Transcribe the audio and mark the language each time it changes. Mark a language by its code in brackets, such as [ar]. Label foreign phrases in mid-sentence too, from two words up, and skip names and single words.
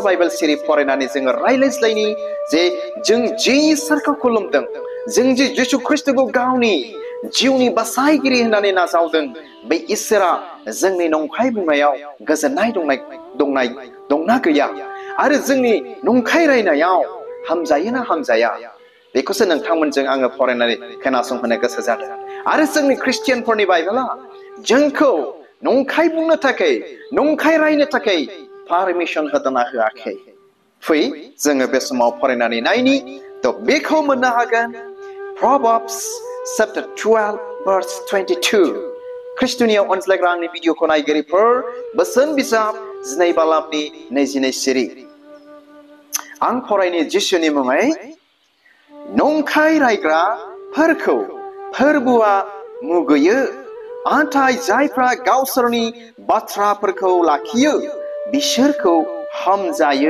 [brx] बाइबेल सिरि फरायनानै जोङो रायज्लायज्लायनि जे जों जे इसोरखौ खुलुमदों, जों जे जिशु ख्रिस्टखौ गावनि जिउनि बासायगिरि होननानै नाजावदों, बे इसोरा जोंनि नंखाय बुंनायाव गोजोननाय दंना गैया, आरो जोंनि नंखाय रायनायाव हामजायो ना हामजाया, बेखौसो नोंथांमोनजों आङो फरायनानै खोनासंहोनो गोसो जादों। आरो जोंनि ख्रिस्टियानफोरनि बाइबेला जोंखौ नंखाय बुंनो थाखाय, नंखाय रायनो थाखाय पारमिसन होदोंना होआखै? फै जोङो बे समाव फरायनानै नायनि। बेखौ मोननो हागोन [en] Proverbs chapter 12 verse 22। [brx] ख्रिस्टनियाव अनज्लायग्रा आंनि भिडिअखौ नायगिरिफोर, बोसोन बिजाब 2 बालामनि 22 सिरि। आं फरायनि जिसुनि मुङै। नंखाय रायग्राफोरखौ फोरबोआ मुगैयो, नाथाय जायफ्रा गावसोरनि बाथ्राफोरखौ लाखियो बिसोरखौ हामजायो।